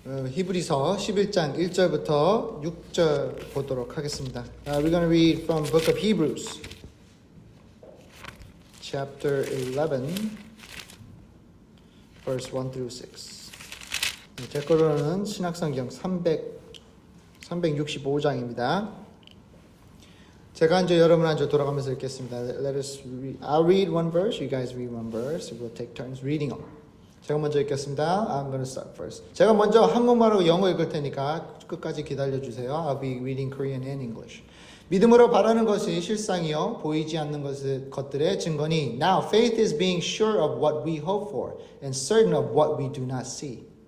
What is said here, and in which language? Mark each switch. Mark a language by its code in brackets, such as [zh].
[ko] 히브리서 11장 1절부터 6절 보도록 하겠습니다. [en] We're going to read from book of Hebrews, chapter 11, verse 1 through 6. [ko] 제 거로는 신약성경 365장입니다. 제가 한 절, 여러분 한 절 돌아가면서 읽겠습니다. [en] I'll read one verse, you guys read one verse. We'll take turns reading them. [ko] 제가 먼저 읽겠습니다. [en] I'm going to start first. [ko] 제가 먼저 한국말하고 영어 읽을 테니까 끝까지 기다려주세요. [en] I'll be reading Korean and English. [ko] 믿음으로 바라는 것이 실상이요 보이지 않는 것들의 증거니 [en] Now faith is being sure of what we hope for and certain of what we do not see.